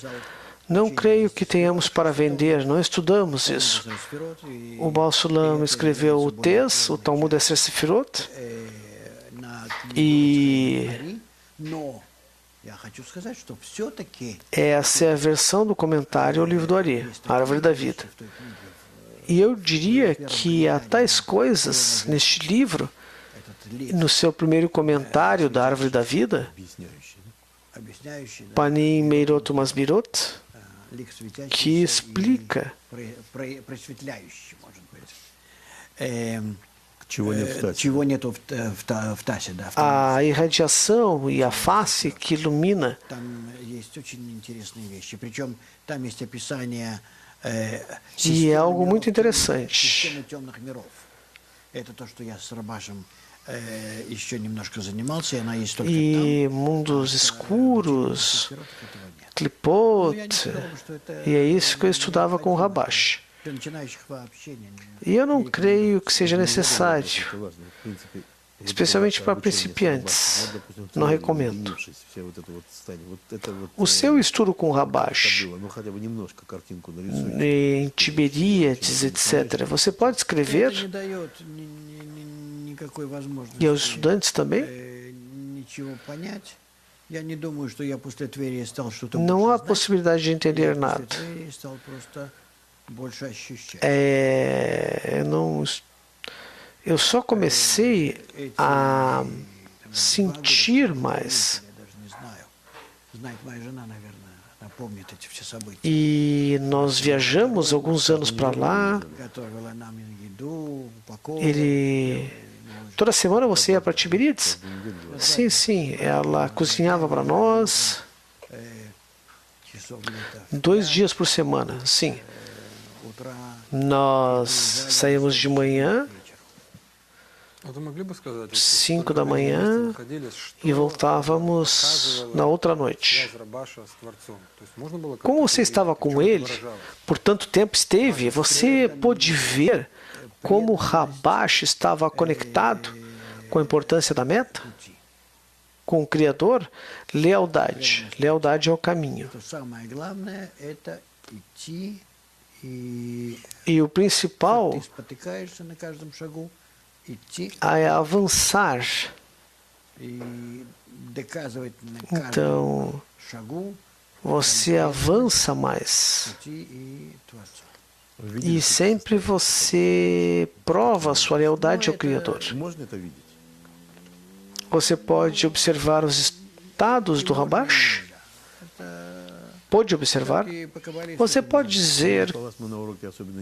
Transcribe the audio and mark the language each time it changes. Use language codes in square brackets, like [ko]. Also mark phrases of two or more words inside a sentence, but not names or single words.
[pt] Não creio que tenhamos para vender, não estudamos isso. [ru] Сефирот, и [pt] O Baal Sulam escreveu o Tes, o Talmud Esser Sefirot, [ru] на книгу [pt] e [ru] Ари, но Я хочу сказать, что все-таки [pt] Essa é a versão do comentário ao livro do Ari, a Árvore da Vida. E eu diria que há tais coisas neste livro, no seu primeiro comentário da Árvore da Vida, [ru] Объясняющий, да? объясняющие, да, Panim Meirot Masbirot, лик светящийся [pt] que explica [ru] и просветляющий, может быть. Чего нет в Тасе. Чего нету в Тасе, да. [pt] a irradiação e a face que ilumina. [ru] Там есть очень интересные вещи. Причем там есть описание [pt] E é algo muito interessante. [ru] системы темных миров. Это то, что я с Рабашем еще немножко занимался, и она есть только [pt] E [ru] там. [pt] mundos escuros, [ru] Этого нет. Clipot, Я не сказал бы, что это [pt] e é isso que eu estudava com o Rabash. [ru] для начинающих вообще не. [pt] E eu não creio que seja necessário, [ru] Это важно. В принципе, [pt] especialmente para principiantes. Não recomendo. O seu estudo com o Rabash, em Tiberíades, etc., você pode [ru] Это [pt] escrever, [ru] не дает никакой возможности [pt] e aos estudantes também, [ru] ничего понять. Я не думаю, что я после Твери стал что-то [pt] não há [ru] больше знать. [pt] possibilidade de entender [ru] Я [pt] nada. [ru] после Твери стал просто больше ощущать. [pt] Eu só comecei a sentir mais. [ru] Я даже не знаю. Знает моя жена, наверное, она помнит эти все события. [pt] E nós viajamos alguns anos para lá. [ru] Готовила нам еду, упаковку. [pt] Toda semana você ia para Tiberíades? Sim, sim. Ela cozinhava para nós [ru] Часов где-то [pt] 2 dias por semana. Sim. [ru] утра, [pt] Nós saímos de manhã, [ru] А вы могли бы сказать, [pt] 5 da manhã, e voltávamos na outra noite. Como você estava com ele, por tanto tempo esteve, você pôde ver como Rabash estava conectado com a importância da meta, com o Criador? Lealdade. Lealdade é o caminho. [ru] то самое главное это идти и [pt] E o principal [ru] ты спотыкаешься на каждом шагу, идти [pt] é avançar. [ru] и доказывать на каждом [pt] Então, [ru] шагу [pt] você avança mais. [ru] пути и Творцу. [pt] E sempre você prova a sua lealdade ao Criador. [ru] Можно это видеть? [pt] Você pode observar os estados do Rabash? Pode observar? [ru] И по Кабале [pt] Você pode dizer [ru] Мы на уроке особенно не